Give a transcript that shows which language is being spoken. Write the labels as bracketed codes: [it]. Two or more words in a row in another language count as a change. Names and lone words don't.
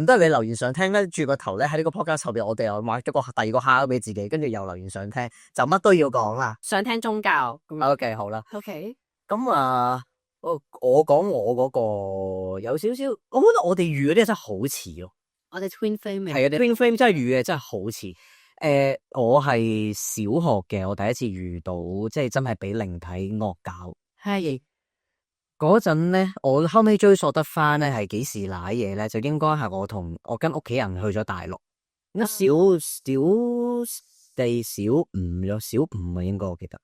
[yue] 唔得，你留言想聽咧，住個頭咧喺呢個 podcast 後邊，我哋又畫咗個第二個蝦俾自己，跟住又留言想聽，就乜都要講啦。想聽宗教 OK， 好啦。，OK。咁啊，我講我嗰個有少少，我覺得我哋遇嗰啲真係好似咯。我哋 [en] twin flame [yue] 係啊 ， [en] twin flame [yue] 真係遇嘅真係好似。我係小學嘅，我第一次遇到即係真係俾靈體惡搞。係嗰陣咧，我後尾追溯得翻咧係幾時瀨嘢咧，就應該係我跟屋企人去咗大陸。小五咗，小五啊，應該我記得。